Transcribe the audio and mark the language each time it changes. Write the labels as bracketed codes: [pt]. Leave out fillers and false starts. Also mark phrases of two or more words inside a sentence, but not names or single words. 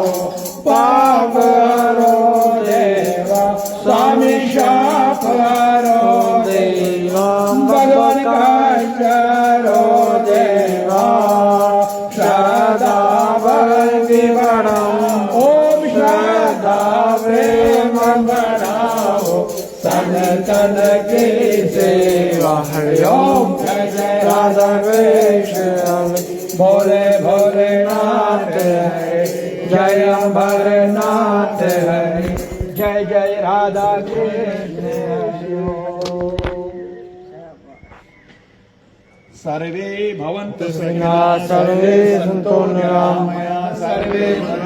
[hi] पाप हरो देवा स्वामी शाप हरो देवा भगवान कष्ट हरो देवा श्रद्धा भक्ति बढ़ाओ ओम श्रद्धा प्रेम बढ़ाओ सनातन की सेवा हरिओम जय जय राधा कृष्ण भोले भोलेनाथ हरे जय अम्बरनाथ हरे जय जय राधा कृष्ण हरि ओम। [sa] सर्वे भवन्तु सर्वे सन्तु निरामया सर्वे